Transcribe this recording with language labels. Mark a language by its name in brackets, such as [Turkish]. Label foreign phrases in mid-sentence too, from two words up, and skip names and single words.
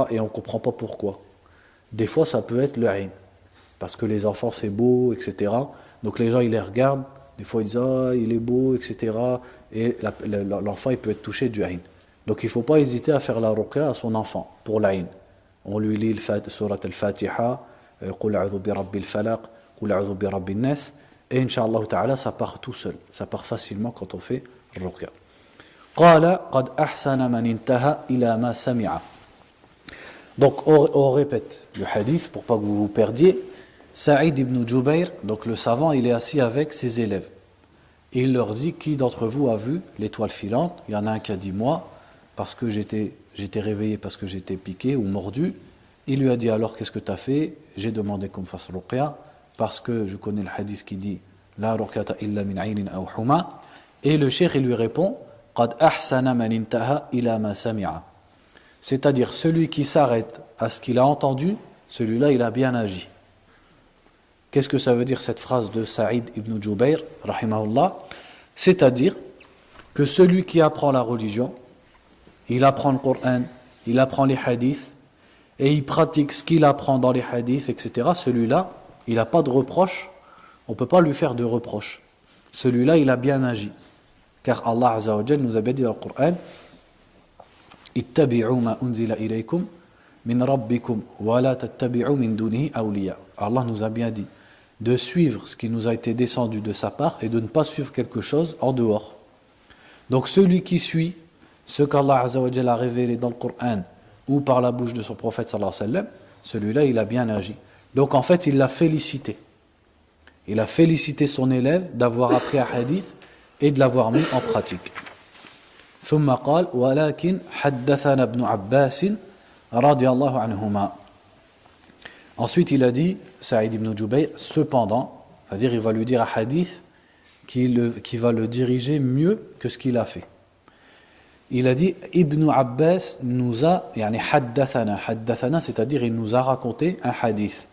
[French] Et on ne comprend pas pourquoi. Des fois ça peut être le aïn, parce que les enfants c'est beau, etc. Donc les gens ils les regardent, des fois ils disent il est beau, etc. Et l'enfant il peut être touché du aïn. Donc il ne faut pas hésiter à faire la ruqya à son enfant pour l'aïn. On lui lit [Arabic] سورة الفاتحة، قل أعوذ برب الفلق، قل أعوذ برب الناس, [French] et [Arabic] إن شاء الله تعالى [French] ça part tout seul, ça part facilement quand on fait ruqya. [Arabic] قال قد أحسن من انتهى إلى ما سمع. [French] Donc on répète le hadith pour pas que vous vous perdiez. Saïd ibn Jubayr, donc le savant, il est assis avec ses élèves. Et il leur dit, qui d'entre vous a vu l'étoile filante? Il y en a un qui a dit, moi, parce que j'étais réveillé, parce que j'étais piqué ou mordu. Il lui a dit, alors qu'est-ce que tu as fait? J'ai demandé qu'on me fasse ruqya, parce que je connais le hadith qui dit, [Arabic] لا رقية إلا من عين أو حمة. [French] Et le cheikh, il lui répond, [Arabic] قد أحسن من انتهى إلى ما سمع. [French] C'est-à-dire, celui qui s'arrête à ce qu'il a entendu, celui-là, il a bien agi. Qu'est-ce que ça veut dire cette phrase de Saïd ibn Jubayr, rahimahullah? C'est-à-dire que celui qui apprend la religion, il apprend le Coran, il apprend les hadiths, et il pratique ce qu'il apprend dans les hadiths, etc. Celui-là, il n'a pas de reproche, on ne peut pas lui faire de reproche. Celui-là, il a bien agi. Car Allah [Arabic] عز وجل [French] nous a bien dit dans le Coran, [Arabic] اتبعوا ما أنزل إليكم من ربكم ولا تتبعوا من دونه أولياء. [French] Allah nous a bien dit de suivre ce qui nous a été descendu de sa part et de ne pas suivre quelque chose en dehors. Donc celui qui suit ce qu'Allah [Arabic] عز وجل [French] a révélé dans le Coran ou par la bouche de son prophète [Arabic] صلى الله عليه وسلم, [French] celui-là il a bien agi. Donc en fait il l'a félicité. Il a félicité son élève d'avoir appris un hadith et de l'avoir mis en pratique. [Arabic] ثم قال ولكن حدثنا ابن عباس رضي الله عنهما. [French] Ensuite, il a dit, Saïd ibn Jubayr, cependant, c'est-à-dire il va lui dire un hadith qui va le diriger mieux que ce qu'il a fait. Il a dit, Ibn Abbas nous a, haddathana, c'est-à-dire il nous a raconté un hadith.